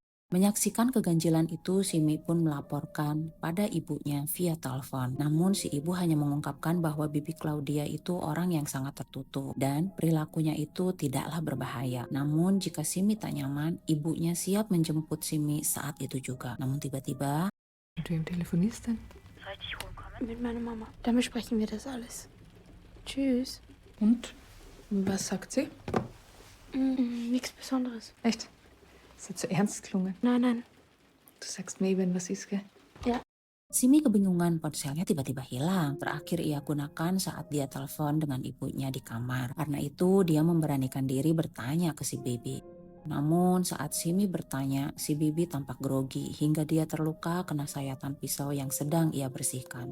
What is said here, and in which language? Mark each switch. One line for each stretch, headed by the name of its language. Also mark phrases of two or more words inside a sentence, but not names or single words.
Indonesian: Menyaksikan keganjilan itu, Simi pun melaporkan pada ibunya via telepon. Namun si ibu hanya mengungkapkan bahwa bibi Claudia itu orang yang sangat tertutup dan perilakunya itu tidaklah berbahaya. Namun jika Simi tak nyaman, ibunya siap menjemput Simi saat itu juga. Namun tiba-tiba
German: Mit wem telefonierst du denn? Soll ich dich holen kommen? Mit meiner Mama. Dann besprechen wir das alles. Tschüss. Und? Was sagt sie? Nichts Besonderes. Echt? Das hat so ernst gelungen. Nein, nein. Du sagst mir, wenn was ist, gell?
Indonesian: Simi kebingungan, ponselnya tiba-tiba hilang. Terakhir ia gunakan saat dia telepon dengan ibunya di kamar. Karena itu dia memberanikan diri bertanya ke si Bibi. Namun saat Simi bertanya, si Bibi tampak grogi hingga dia terluka kena sayatan pisau yang sedang ia bersihkan.